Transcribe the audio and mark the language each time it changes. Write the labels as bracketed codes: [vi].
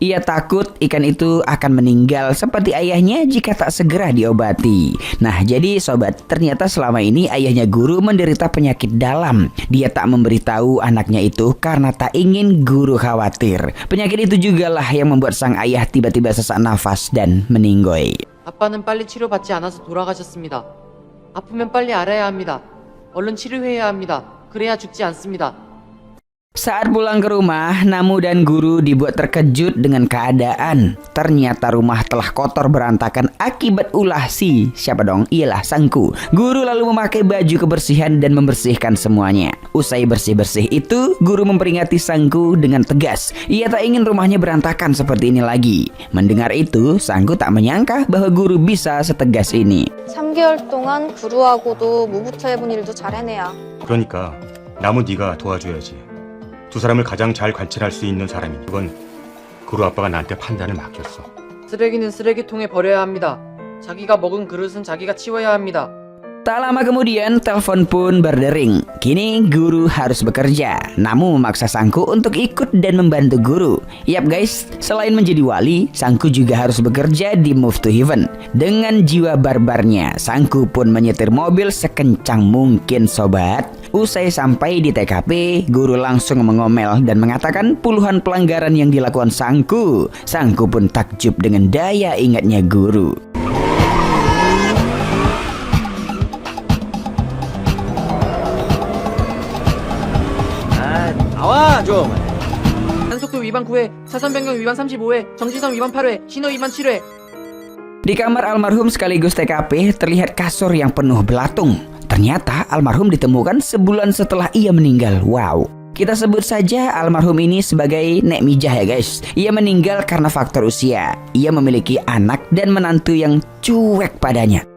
[id] Ia takut ikan itu akan meninggal seperti ayahnya jika tak segera diobati. Nah, jadi sobat, ternyata selama ini ayahnya guru menderita penyakit dalam. Dia tak memberitahu anaknya itu karena tak ingin guru khawatir. Penyakit itu jugalah yang membuat sang ayah tiba-tiba sesak nafas dan meninggoy. [ko] 아빠는 빨리 치료받지 않아서 돌아가셨습니다. 아프면 빨리 알아야 합니다. 얼른 치료해야 합니다. 그래야 죽지 않습니다. [id] Saat pulang ke rumah, Namu dan guru dibuat terkejut dengan keadaan. Ternyata rumah telah kotor berantakan akibat ulah siapa dong? Ialah Sanggu. Guru lalu memakai baju kebersihan dan membersihkan semuanya. Usai bersih-bersih itu, guru memperingati Sanggu dengan tegas. Ia tak ingin rumahnya berantakan seperti ini lagi. Mendengar itu, Sanggu tak menyangka bahwa guru bisa setegas ini. [ko] 3개월 동안 구루하고도 무부터 해본 일도 잘 해내야. 그러니까 남은 네가 도와줘야지. 두 사람을 가장 잘 관찰할 수 있는 사람이. 그건 구루 아빠가 나한테 판단을 맡겼어. 쓰레기는 쓰레기통에 버려야 합니다. 자기가 먹은 그릇은 자기가 치워야 합니다. [id] Tak lama kemudian, telepon pun berdering. Kini guru harus bekerja. Namu memaksa Sanggu untuk ikut dan membantu guru. Yap guys, selain menjadi wali, Sanggu juga harus bekerja di Move to Heaven. Dengan jiwa barbarnya, Sanggu pun menyetir mobil sekencang mungkin sobat. Usai sampai di TKP, guru langsung mengomel dan mengatakan puluhan pelanggaran yang dilakukan Sanggu. Sanggu pun takjub dengan daya ingatnya guru. [ko] 나와 좀. 한속도 위반 9회, 차선 변경 위반 35회, 정지선 위반 8회, 신호 위반 7회. [id] Di kamar almarhum sekaligus TKP terlihat kasur yang penuh belatung. Ternyata almarhum ditemukan sebulan setelah ia meninggal. Wow. Kita sebut saja almarhum ini sebagai Nek Mijah ya guys. Ia meninggal karena faktor usia. Ia memiliki anak dan menantu yang cuek padanya.